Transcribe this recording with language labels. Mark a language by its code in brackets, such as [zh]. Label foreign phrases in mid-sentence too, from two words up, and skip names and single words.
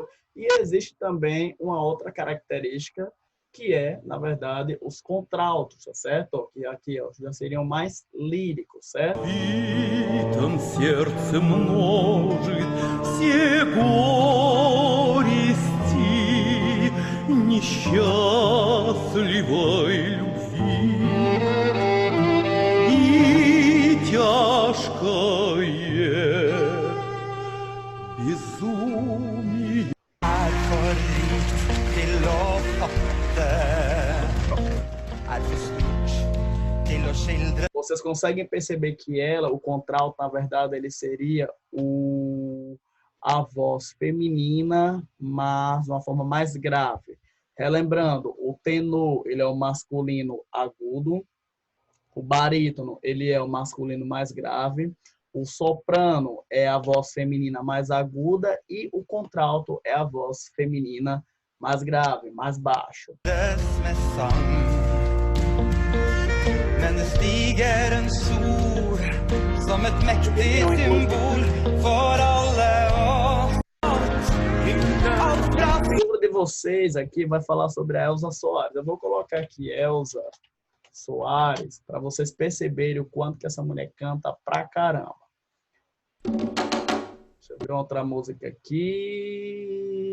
[pt] E existe também uma outra característica que é, na verdade, os contraltos, tá certo? Que aqui ó, já seriam mais líricos, certo? [ru] Битом сердце множит все горести несчастливой любви. И тяжкое безумие. [no] Er for rikt til å fatte, er for stort til å skildre. [pt] Vocês conseguem perceber que ela, o contralto, na verdade, ele seria a voz feminina, mas de uma forma mais grave. Relembrando, o tenor, ele é o masculino agudo, o barítono, ele é o masculino mais grave, o soprano é a voz feminina mais aguda e o contralto é a voz feminina mais grave, mais baixo. [no] Med sang. Men det stiger en sol som et mektig symbol for alle oss. [pt] O livro de vocês aqui vai falar sobre a Elza Soares. Eu vou colocar aqui Elza Soares para vocês perceberem o quanto que essa mulher canta pra caramba. Deixa eu ver outra música aqui.